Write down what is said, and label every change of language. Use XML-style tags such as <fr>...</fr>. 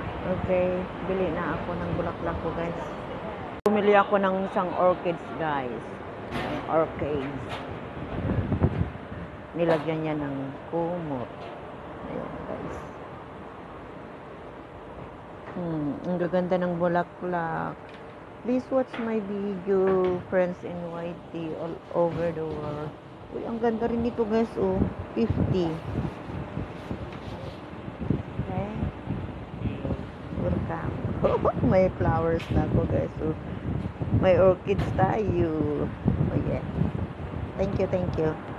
<tl>Okay, bili na ako ng bulaklak ko guys. Bumili ako ng isang orchids guys. Orchids. Nilagyan niya ng kumot. Ayan guys. Ang gaganda ng bulaklak.</tl> <en>Please watch my video, friends in YT all over the world.</en> <tl>Uy, ang ganda rin nito guys, oh. 50. Okay. Welcome. May flowers na ako guys, oh. May orchids tayo.</tl> <en>Oh yeah. Thank you.</en> <tl>Okay.</tl>